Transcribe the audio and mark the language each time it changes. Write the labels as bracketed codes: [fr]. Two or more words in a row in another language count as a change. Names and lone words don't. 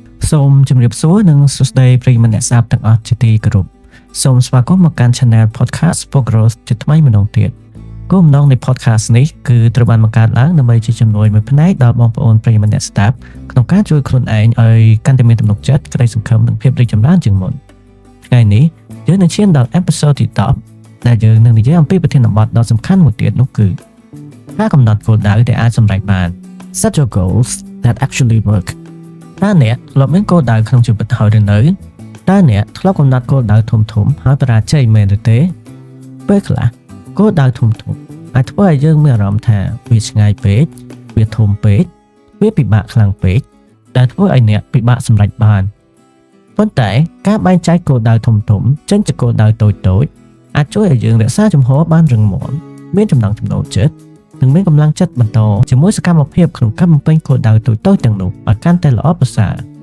[km] សូមជម្រាបសួរនិងសួស្តីប្រិយមិត្តអ្នកស្ដាប់ទាំងអស់ជាទីគោរពសូមស្វាគមន៍មកកាន់ Channel Podcast for Growth ជាថ្មីម្ដងទៀតគោលបំណងនៃ Podcast នេះគឺត្រូវបានបង្កើតឡើងដើម្បីជាជំនួយមួយផ្នែកដល់បងប្អូនប្រិយមិត្តអ្នកស្ដាប់ក្នុងការ ជួយខ្លួនឯងឲ្យកាន់តែមានទំនុកចិត្តក្តីសង្ឃឹមនិងភាពរីកចម្រើនជាងមុនថ្ងៃនេះយើងនឹងឈានដល់ Episode ទី10ដែលយើងនឹងនិយាយអំពីប្រធានបទដ៏សំខាន់មួយទៀតនោះគឺការកំណត់គោលដៅ ដែលអាចសម្រេចបាន [en] Set your goals that actually work [km] តើអ្នកធ្លាប់មានគោលដៅក្នុងជីវិតហើយឬនៅតើអ្នកធ្លាប់កំណត់គោលដៅធំៗហើយ បរាជ័យមែនឬទេពេលខ្លះគោលដៅធំៗអាចធ្វើឲ្យយើងមានអារម្មណ៍ថាវាឆ្ងាយពេកវាធំពេកវាពិបាកខ្លាំងពេកដែលធ្វើឲ្យអ្នកពិបាកសម្រេចបានប៉ុន្តែការបែងចែកគោលដៅធំៗចេញជាគោលដៅតូចៗអាចជួយឲ្យយើងរក្សាជំហរបានរឹងមាំមានចំណង់ចំណូលចិត្តនិងមានកម្លាំងចិត្តបន្តជាមួយសកម្មភាពក្នុងការបំពេញគោលដៅតូចៗទាំងនោះឲ្យកាន់តែល្អប្រសើរ